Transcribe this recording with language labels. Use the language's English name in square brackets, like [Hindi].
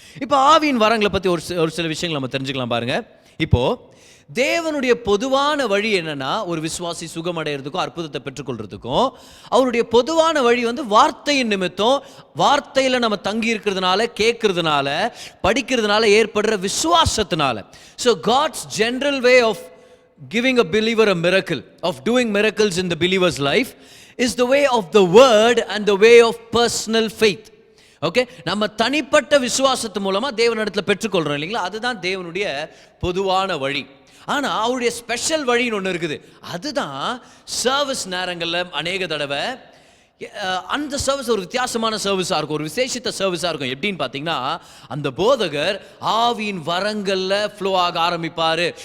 [Tamil] இப்போ ஆவியின் வரங்களை பற்றி ஒரு சில விஷயங்கள் நம்ம தெரிஞ்சுக்கலாம் பாருங்க. இப்போ தேவனுடைய பொதுவான வழி என்னன்னா, ஒரு விசுவாசி சுகமடைகிறதுக்கும் அற்புதத்தை பெற்றுக்கொள்றதுக்கும் அவருடைய பொதுவான வழி வந்து வார்த்தையின் நிமித்தம், வார்த்தையில் நம்ம தங்கி இருக்கிறதுனால, கேட்கறதுனால, படிக்கிறதுனால ஏற்படுற விசுவாசத்தினால. [English] So God's general way of giving a believer a miracle, of doing miracles in the believer's life, is the way of the word and the way of personal faith. [Tamil] Okay, நம்ம தனிப்பட்ட விசுவாசத்து மூலமா தேவனிடத்தில் பெற்றுக்கொள்றோம் இல்லைங்களா, அதுதான் தேவனுடைய பொதுவான வழி. ஆனால் அவருடைய ஸ்பெஷல் வழின்னு ஒன்று இருக்குது. அதுதான் சர்வீஸ் நேரங்களில் அநேக தடவை அந்த சர்வீஸ் ஒரு வித்தியாசமான சர்வீஸாக இருக்கும், ஒரு விசேஷித்த சர்வீஸாக இருக்கும். எப்படின்னு பார்த்தீங்கன்னா, அந்த போதகர் ஆவியின் வரங்களில் ஃப்ளோ ஆக ஆரம்பிப்பார்.